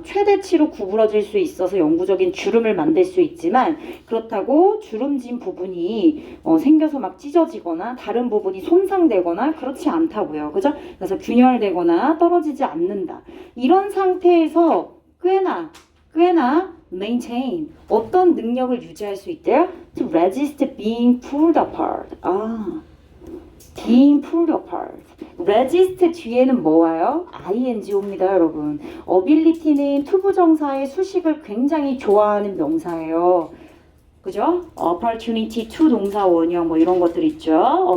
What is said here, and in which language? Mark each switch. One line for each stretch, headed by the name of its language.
Korean: 최대치로 구부러질 수 있어서 영구적인 주름을 만들 수 있지만, 그렇다고 주름진 부분이 생겨서 막 찢어지거나 다른 부분이 손상되거나 그렇지 않다고요. 그죠? 그래서 균열되거나 떨어지지 않는다. 이런 상태에서 꽤나 maintain 어떤 능력을 유지할 수 있대요?
English: To resist being pulled apart. being pulled apart.
Korean: resist 뒤에는 뭐 와요? ing 옵니다, 여러분. ability는 투부정사의 수식을 굉장히 좋아하는 명사예요. 그죠? opportunity to 동사 원형 뭐 이런 것들 있죠.